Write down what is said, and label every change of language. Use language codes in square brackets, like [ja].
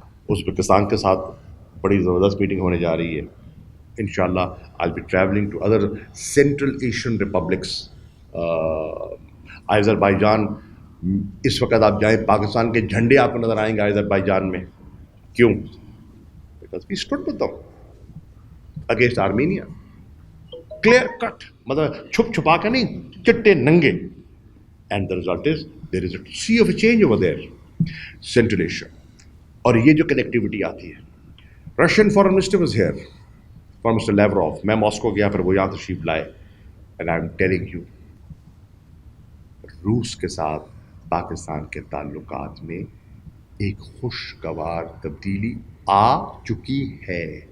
[ur] Uzbekistan کے ساتھ بڑی زبردست میٹنگ ہونے جا رہی ہے. [en] انشاءاللہ I'll be traveling to other Central Asian republics. [ur] Azerbaijan, اس وقت آپ جائیں پاکستان کے جھنڈے آپ کو نظر آئیں گے آذربائیجان میں. [en] کیوں؟ Because we stood with them against Armenia. [ur] Clear cut, مطلب چھپ چھپا کے نہیں, چٹے ننگے. [en] And the result is there is a sea of a change over there. Central Asia. [ur] اور یہ جو کنیکٹیوٹی آتی ہے, [en] Russian foreign minister was here for Mr Lavrov. [ur] میں ماسکو گیا, پھر وہ یہاں تشریف لائے. [en] and I am telling you, [ur] روس کے ساتھ پاکستان کے تعلقات میں ایک خوشگوار تبدیلی آ چکی ہے.